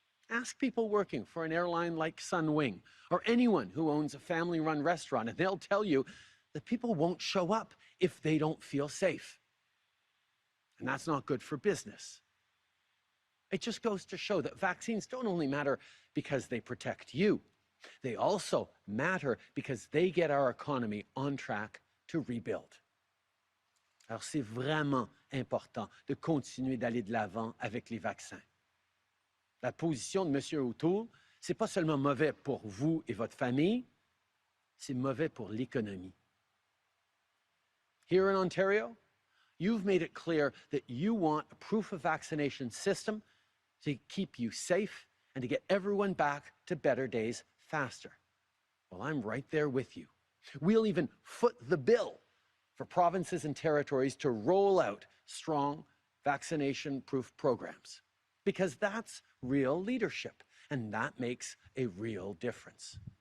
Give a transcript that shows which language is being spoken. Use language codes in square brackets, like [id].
[en] Ask people working for an airline like Sunwing or anyone who owns a family-run restaurant, and they'll tell you that people won't show up if they don't feel safe. And that's not good for business. It just goes to show that vaccines don't only matter because they protect you. They also matter because they get our economy on track to rebuild. [fr] Alors c'est vraiment important de continuer d'aller de l'avant avec les vaccins. La position de M. O'Toole, c'est pas seulement mauvais pour vous et votre famille, c'est mauvais pour l'économie. [en] Here in Ontario, you've made it clear that you want a proof of vaccination system to keep you safe and to get everyone back to better days faster. Well, I'm right there with you. We'll even foot the bill for provinces and territories to roll out strong vaccination-proof programs, because that's real leadership, and that makes a real difference.